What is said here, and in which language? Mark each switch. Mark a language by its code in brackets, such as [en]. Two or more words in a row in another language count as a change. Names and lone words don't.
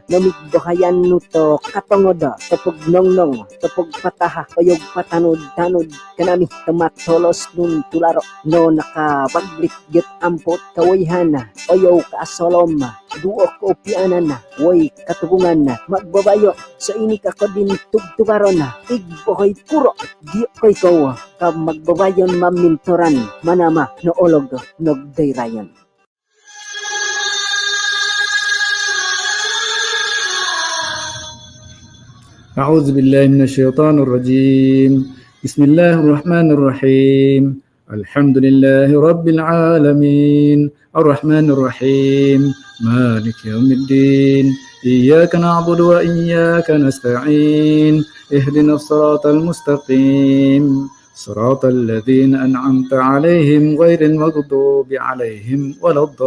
[mbt] namigdohayan no to katongoda, tapog nongnong, tapog pataha, payog patanod-tanod, kanami tumatolos nun tularo, no nakabaglik get ampot kawayhana, oyaw kaasolom, duok o pianan na, woy katugungan na, magbabayo, sa ini ka ko din tugtugaron na, igbohoy kuro, di ko'y ko, ka magbabayon maminturan, manama, no olog, nogdayrayon. [ar] أعوذ بالله من الشيطان الرجيم بسم الله الرحمن الرحيم الحمد لله رب العالمين الرحمن الرحيم مالك يوم الدين إياك نعبد وإياك نستعين اهدنا الصراط المستقيم صراط الذين أنعمت عليهم غير المغضوب عليهم ولا